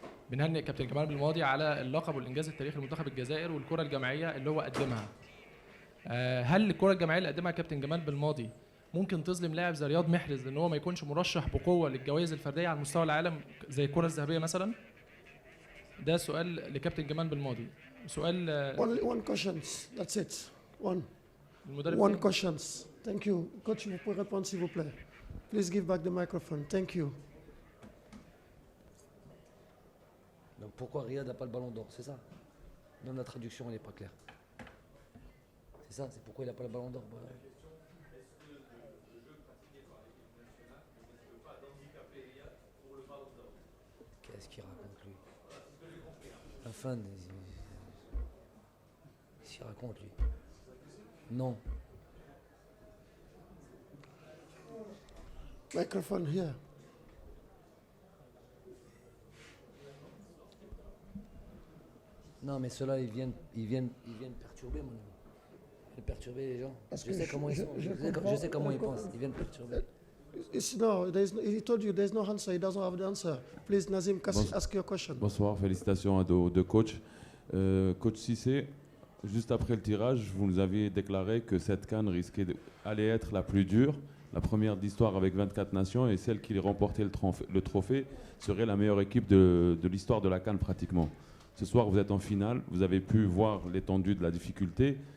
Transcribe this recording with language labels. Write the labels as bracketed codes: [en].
[ar] بنهنئ كابتن كمال بالماضي على اللقب والانجاز التاريخي لمنتخب الجزائر والكره الجماعيه اللي هو قدمها. هل الكره الجماعيه اللي قدمها كابتن جمال بالماضي ممكن تظلم لاعب زي رياض محرز لان هو ما يكونش مرشح بقوه للجوائز الفرديه على مستوى العالم زي الكره الذهبيه مثلا؟ ده سؤال لكابتن جمال بالماضي. سؤال [en] Only one questions, that's it. [ar] المدرب [en] One questions. Thank you. [fr] Coach, vous pouvez répondre s'il vous plaît. [en] Please give back the microphone. Thank you. [fr] Donc pourquoi Riyad n'a pas le ballon d'or, c'est ça? Même la traduction elle n'est pas claire. C'est ça, c'est pourquoi il n'a pas le ballon d'or. Qu'est-ce qu'il raconte lui? La fin, qu'est-ce qu'il raconte lui? Non. [en] Microphone here. [fr] Non, mais ceux-là, ils viennent perturber, mon ami. Ils viennent perturber les gens. Parce Je que sais comment ils sont. Je sais comment ils pensent. Ils viennent perturber. [en] He told you there's no answer. He doesn't have the answer. Please, Nazim, ask your question. [fr] Bonsoir, félicitations à nos deux coachs. Coach Cissé, juste après le tirage, vous nous aviez déclaré que cette CAN risquait d'aller être la plus dure, la première d'histoire avec 24 nations, et celle qui remportait le trophée serait la meilleure équipe de l'histoire de la CAN pratiquement. Ce soir, vous êtes en finale, vous avez pu voir l'étendue de la difficulté.